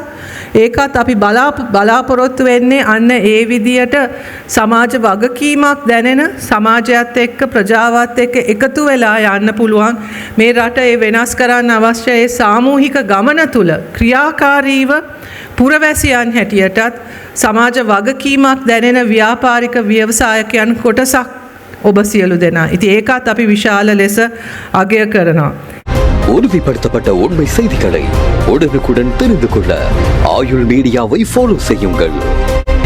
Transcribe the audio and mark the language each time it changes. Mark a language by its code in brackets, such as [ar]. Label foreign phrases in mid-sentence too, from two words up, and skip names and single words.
[si] ඒකත් අපි බලාපොරොත්තු වෙන්නේ අන්න ඒ විදියට සමාජ වගකීමක් දැනෙන සමාජයත් එක්ක ප්‍රජාවත් එක්ක එකතු වෙලා යන්න පුළුවන් මේ රට ඒ වෙනස් කරන්න අවශ්‍ය ඒ සාමූහික ගමන තුල ක්‍රියාකාරීව පුරවැසියන් හැටියටත් සමාජ වගකීමක් දැනෙන ව්‍යාපාරික ව්‍යවසායකයන් කොටසක් ඔබ සියලු දෙනා. ඉතින් ඒකත් අපි විශාල ලෙස අගය කරනවා. [ta] உறுதிப்படுத்தப்பட்ட உண்மை செய்திகளை உடனுக்குடன் தெரிந்து கொள்ள ஆயுள் மீடியாவை ஃபாலோ செய்யுங்கள்.